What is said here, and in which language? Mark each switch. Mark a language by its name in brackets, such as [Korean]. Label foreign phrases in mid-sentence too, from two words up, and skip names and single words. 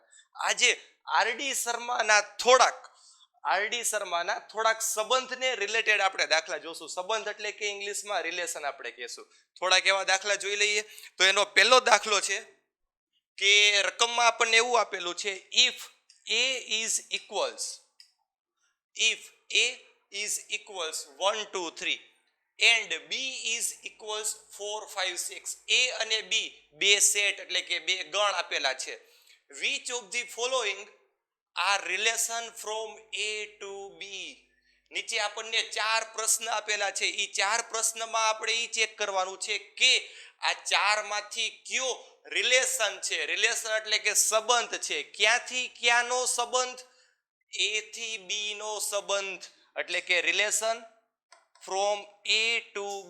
[Gujarati] આજે આરડી શર્માના થોડાક સંબંધને રિલેટેડ આપણે દાખલા જોશું. સંબંધ એટલે કે ઇંગ્લિશમાં રિલેશન આપણે કહેશું. થોડાક એવા દાખલા જોઈ લઈએ. તો એનો પહેલો દાખલો છે કે રકમમાં આપણને એવું આપેલું છે, ઇફ [English] A is equals 1 2 3 and B is equals 4 5 6. [Gujarati] A અને B બે સેટ એટલે કે બે ગણ આપેલા છે. [English] which of the following are relation from A to B? [Gujarati] નીચે આપણને ચાર પ્રશ્ન આપેલા છે. એ ચાર પ્રશ્નમાં આપણે એ ચેક કરવાનું છે કે આ ચારમાંથી કયો રિલેશન છે. રિલેશન એટલે કે સંબંધ છે. ક્યાંથી ક્યાંનો સંબંધ? A થી B નો સંબંધ એટલે કે [English] relation from A to B.